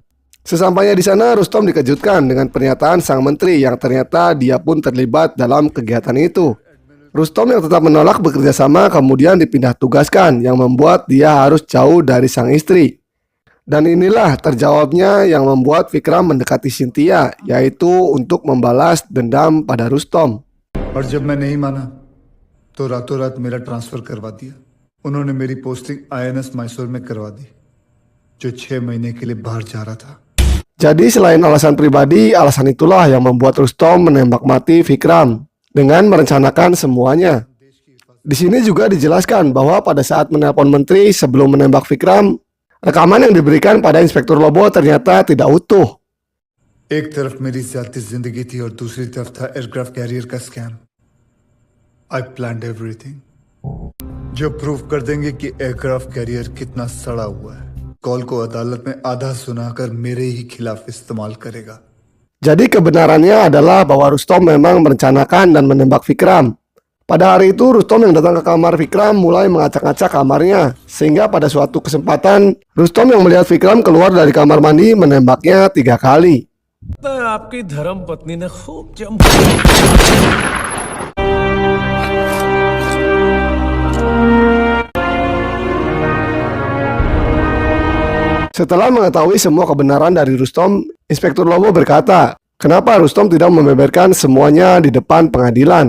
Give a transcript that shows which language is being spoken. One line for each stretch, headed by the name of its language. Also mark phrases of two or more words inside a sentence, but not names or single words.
Indonesian: Sesampainya di sana, Rustom dikejutkan dengan pernyataan sang menteri yang ternyata dia pun terlibat dalam kegiatan itu. Rustom yang tetap menolak bekerja sama kemudian dipindah tugaskan yang membuat dia harus jauh dari sang istri. Dan inilah terjawabnya yang membuat Vikram mendekati Cynthia, yaitu untuk membalas dendam pada Rustom.
Hindi: और जब मैं नहीं माना तो रातों रात मेरा ट्रांसफर करवा दिया। उन्होंने मेरी पोस्टिंग INS मैसूर में करवा दी, जो 6 महीने के लिए बाहर जा रहा था।
Indonesian: Jadi selain alasan pribadi, alasan itulah yang membuat Rustom menembak mati Vikram dengan merencanakan semuanya. Di sini juga dijelaskan bahwa pada saat menelpon menteri sebelum menembak Vikram, rekaman yang diberikan pada Inspektur Lobo ternyata tidak utuh.
Hindi: एक तरफ मेरी ज़ाती जिंदगी थी और दूसरी तरफ था
English: aircraft carrier
Hindi: का स्कैम।
English: I planned everything,
Hindi: जो प्रूव कर देंगे कि
English: aircraft carrier
Hindi: कितना सड़ा हुआ है। कॉल को अदालत में आधा सुनाकर मेरे ही खिलाफ इस्तेमाल करेगा।
Indonesian: Jadi kebenarannya adalah bahwa Rustom memang merencanakan dan menembak Vikram. Pada hari itu Rustom yang datang ke kamar Vikram mulai mengacak-acak kamarnya, sehingga pada suatu kesempatan Rustom yang melihat Vikram keluar dari kamar mandi menembaknya 3 kali.
Hindi: आपकी धर्म पत्नी ने खूब जम
Indonesian: Setelah mengetahui semua kebenaran dari Rustom, Inspektur Lobo berkata, kenapa Rustom tidak membeberkan semuanya di depan pengadilan?